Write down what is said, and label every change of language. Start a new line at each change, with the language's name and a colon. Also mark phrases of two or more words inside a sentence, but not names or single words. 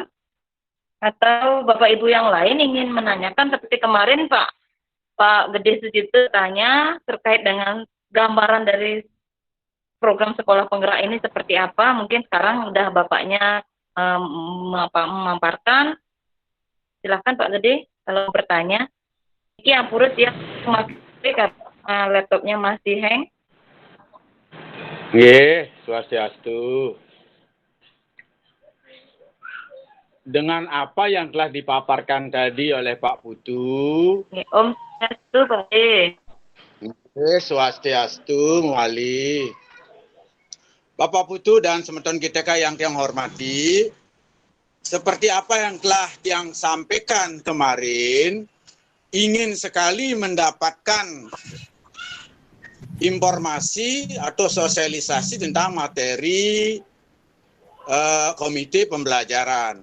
Indonesian: Atau Bapak Ibu yang lain ingin menanyakan seperti kemarin Pak Gede Sujito tanya terkait dengan gambaran dari program sekolah penggerak ini seperti apa. Mungkin sekarang udah Bapaknya memaparkan. Silahkan Pak Gede kalau bertanya. Ini ampurut ya, laptopnya masih hang. Nggih, swastiastu. Dengan apa yang telah dipaparkan tadi oleh Pak Putu.
Balinese: Om Swastiastu,
Indonesian: Pak Gede. Swastiastu, Muali. Bapak Putu dan semeton GTK yang hormati, seperti apa yang telah yang sampaikan kemarin, ingin sekali mendapatkan informasi atau sosialisasi tentang materi komite pembelajaran.